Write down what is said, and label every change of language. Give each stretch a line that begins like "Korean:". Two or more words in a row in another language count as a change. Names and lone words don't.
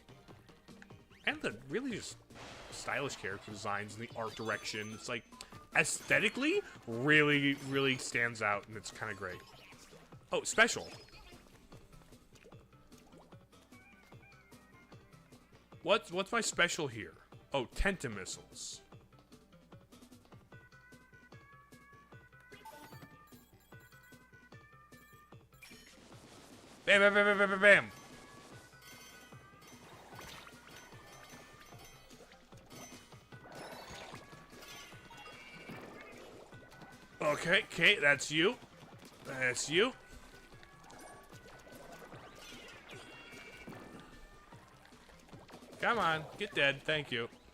English: And the really just stylish character designs and the art direction. It's like, aesthetically, really, really stands out, and it's kind of great. Oh, special. What's my special here? Oh, Tentamissiles. Bam, bam, bam, bam, bam, bam, bam. Okay, that's you. That's you. Come on, get dead, thank you.